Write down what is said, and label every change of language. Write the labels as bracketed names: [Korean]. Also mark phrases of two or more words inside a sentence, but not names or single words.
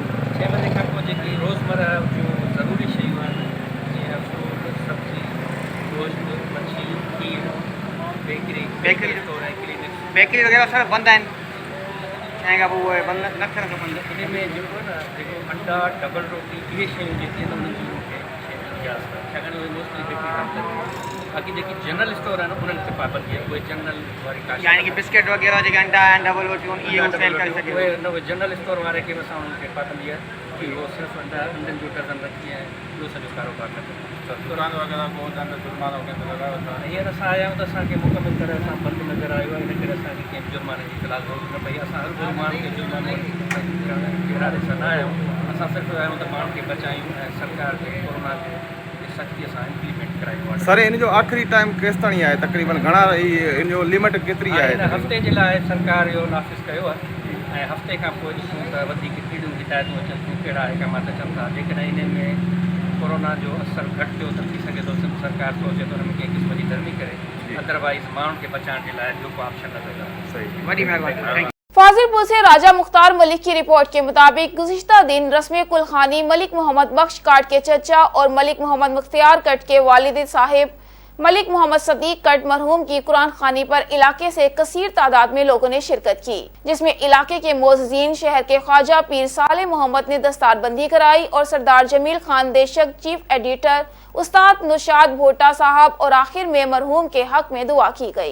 [Sindhi] 6 बजे खां पोइ जेकी रोज़मर्रा जूं ज़रूरी शयूं आहिनि जीअं फ्रूट, सब्जी, गोश्त, मच्छी, खीर, [English] bakery store [Sindhi] ऐं क्लिनिक्स, बेकरी वग़ैरह सर बंदि आहिनि। 6 खां पोइ उहे बंदि न थियण खपनि। इन में जेको न जेको अंडा, डबल रोटी, इहे शयूं जेके आहिनि उन्हनि जी मूंखे इजाज़त आहे, छाकाणि उहे मोस्टली बेकरी कमु कंदियूं आहिनि। बाक़ी जेकी जनरल स्टोर आहिनि उन्हनि खे पाबंदी आहे, उहे जनरल वारी का यानी कि बिस्किट वगैरह जेके अंडा ऐं डबल रोटियूं इहे हू सेल करे सघे। उहे [English] general store [Sindhi] वारे खे असां उन्हनि खे पाबंदी आहे कि उहो सिर्फ़ु अंडनि जो डज़न रखी ऐं ॿियो सॼो कारोबार न करे। दुकान वगैरह को दंड जुर्माना वगैरह लॻायो था। हींअर असां आया आहियूं त असांखे मुकमिल तरह सां बंदि नज़र आयो आहे, इन करे असांखे कंहिं जुर्माने जी फ़िलहाल ज़रूरत न पई। असां हर कोई माण्हू खे जुर्मानो इरादे सां न आहियूं, असां सिर्फ़ु आहियूं त माण्हुनि खे बचायूं ऐं सरकार खे कोरोना खे सख़्तीअ सां इम्प्लीमेंट करायूं। सर इन जो आख़िरी टाइम केसि ताईं आहे, तक़रीबन घणा इन जो लिमिट केतिरी आहे? हिन हफ़्ते जे लाइ सरकार इहो नाफ़िज़ कयो आहे ऐं हफ़्ते खां पोइ ॾिसूं त वधीक कहिड़ियूं हिदायतूं अचनि थियूं, कहिड़ा अहकामात अचनि था। जेकॾहिं इन में कोरोना जो असरु घटि थियो त थी सघे थो सरकार सोचे तो हुन में कंहिं क़िस्म जी नरमी करे, अदरवाइज़ माण्हुनि खे बचाइण जे लाइ ॿियो को ऑप्शन नज़र आहे। सही, वॾी महिरबानी। [Urdu] فاضل پور سے راجہ مختار ملک کی رپورٹ کے مطابق گزشتہ دن رسم قل خوانی ملک محمد بخش کاٹ کے چچا اور ملک محمد مختیار کٹ کے والد صاحب ملک محمد صدیق کٹ مرحوم کی قرآن خوانی پر علاقے سے کثیر تعداد میں لوگوں نے شرکت کی، جس میں علاقے کے معززین شہر کے خواجہ پیر صالح محمد نے دستار بندی کرائی اور سردار جمیل خان دیشک, [English] chief editor [Urdu] استاد نوشاد بھوٹہ صاحب اور آخر میں مرحوم کے حق میں دعا کی گئی.